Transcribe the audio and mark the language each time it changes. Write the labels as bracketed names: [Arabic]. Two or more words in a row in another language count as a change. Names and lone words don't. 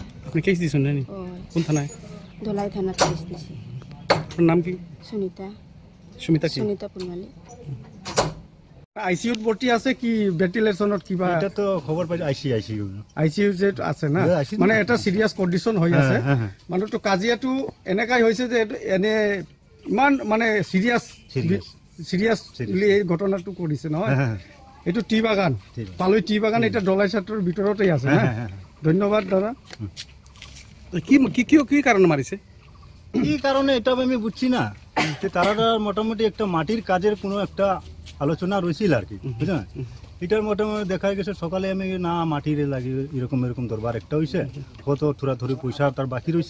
[Bangla] আপনি কেস দিছেন না? কোন থানায়? ধলাই থানা কেস দিছি। আপনার নাম কি? সুনিতা। সুনিতা পুরমালি। [Assamese] আইসিইউত ভর্তি আছে কি ভেন্টিলেশনত কিবা? এটা তো খবর পাই আইসিইউ যে আছে না, মানে এটা [English] serious condition [Assamese] হৈ আছে মানুহটো। কাজিয়াটো এনেকাই হৈছে যে এনে ইমান মানে সিরিয়াসলি এই ঘটনাটো কৰিছে নহয়। এইটো টি বাগান, পালই টি বাগান, এটা দলাই ছাত্ৰৰ ভিতৰতেই আছে। ধন্যবাদ দাদা। কি কারণে মারিছে? [Bangla] কি কারণে এটা আমি বুঝছি না। তারা মোটামুটি একটা মাটির কাজের কোনো একটা আলোচনা রয়েছিল আর কি, বুঝলেন। এটার মোটামুটি দেখা গেছে সকালে আমি না মাটির লাগে এরকম দরবার একটা হয়েছে, কত থোড়াথুড়ি পয়সা তার বাকি রয়েছে।